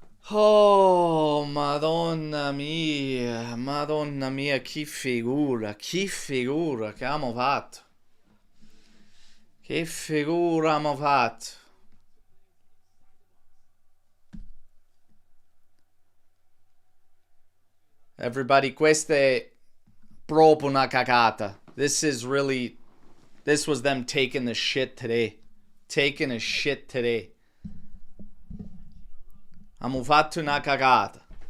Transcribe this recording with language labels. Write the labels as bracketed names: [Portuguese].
[Italian] Oh, Madonna mia, che figura che abbiamo fatto. Che figura abbiamo fatto. Everybody, questa è proprio una cagata. [English] This was them taking the shit today. Taking a shit today. [Italian] Abbiamo fatto una cagata.